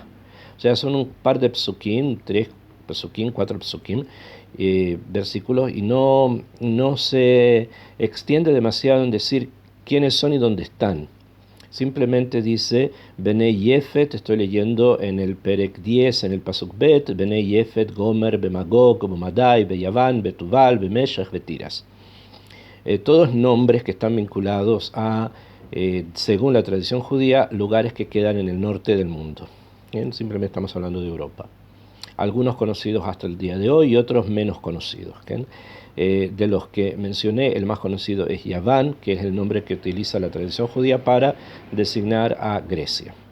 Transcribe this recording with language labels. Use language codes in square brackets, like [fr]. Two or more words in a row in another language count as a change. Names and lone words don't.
[es] O sea, son un par de psukim, 3 psukim, 4 psukim, versículos, y no se extiende demasiado en decir quiénes son y dónde están. Simplemente dice, [he] Benei Yefet, [es] estoy leyendo en el Perek 10, en el [he] Pasuk Bet, Benei Yefet, [es] Gomer, Bemagog, Bemadai, Beyavan, Betuval, Bemeshach, Betiras. Todos nombres que están vinculados a, según la tradición judía, lugares que quedan en el norte del mundo. Bien, simplemente estamos hablando de Europa. Algunos conocidos hasta el día de hoy y otros menos conocidos. De los que mencioné, el más conocido es Yaván, que es el nombre que utiliza la tradición judía para designar a Grecia.